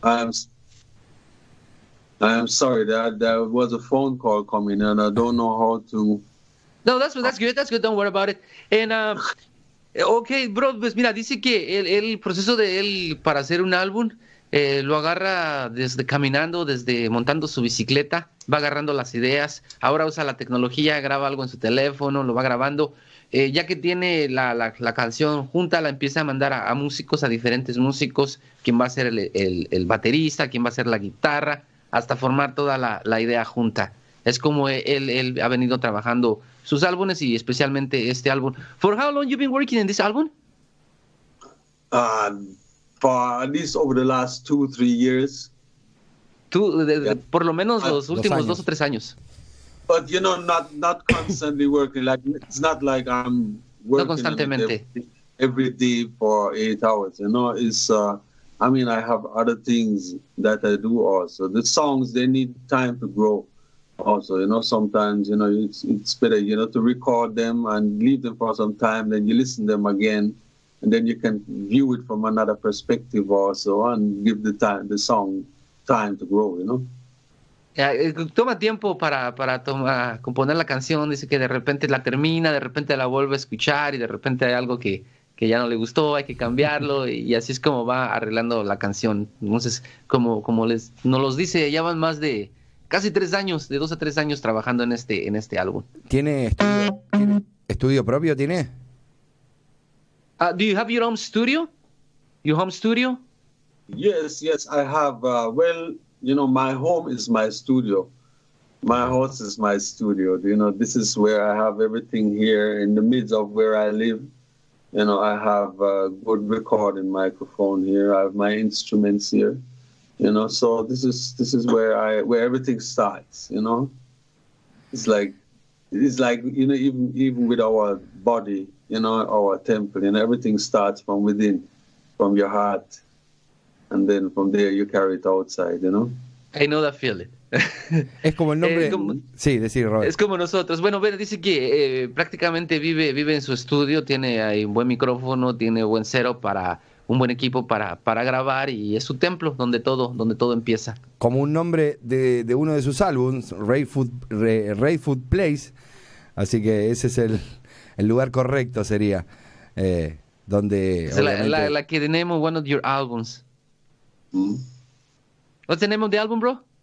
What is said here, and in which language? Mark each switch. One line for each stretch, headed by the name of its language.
English: I'm sorry, there was a phone call coming and I don't know how to... No, that's good, don't worry about it. And, okay, bro,
Spanish: pues mira, dice que el proceso de él para hacer un álbum lo agarra desde caminando, desde montando su bicicleta, va agarrando las ideas, ahora usa la tecnología, graba algo en su teléfono, lo va grabando, ya que tiene la canción junta, la empieza a mandar a músicos, a diferentes músicos, quién va a ser el baterista, quién va a ser la guitarra, hasta formar toda la idea junta. Es como él ha venido trabajando sus álbumes y especialmente este álbum.
English: For how long you been working in this album? For at least over the last 2-3 years.
Spanish: Por lo menos los últimos 2 o 3 años.
English: But not constantly working. Like it's not like I'm working
Spanish: no constantemente.
English: Every day for 8 hours. It's I have other things that I do also. The songs, they need time to grow. Also, sometimes it's better to record them and leave them for some time. Then you listen to them again, and then you can view it from another perspective also, and give the song time to grow.
Spanish: Toma tiempo para componer la canción. Dice que de repente la termina, de repente la vuelve a escuchar y de repente hay algo que ya no le gustó, hay que cambiarlo y así es como va arreglando la canción. Entonces, como nos los dice, ya van más de casi 3 años, de 2 a 3 años trabajando en este álbum. ¿Tiene estudio propio? ¿Tiene?
English: Do you have your own studio? Your home studio? Yes, I have. My home is my studio. My house is my studio. This is where I have everything here in the midst of where I live. I have a good recording microphone here. I have my instruments here. So this is where everything starts. It's like even with our body, our temple, everything starts from within, from your heart. And then from there you carry it outside, I know that feeling.
Spanish: Es como el nombre... Sí, decir, Robert. Es como nosotros. Bueno, dice que prácticamente vive en su estudio, tiene ahí un buen micrófono, tiene buen setup para un buen equipo para grabar y es su templo donde todo empieza. Como un nombre de uno de sus álbums, Rayfood Place, así que ese es el lugar correcto sería, donde Es obviamente...
English: like the name of one of your albums. What's the name of the album, bro?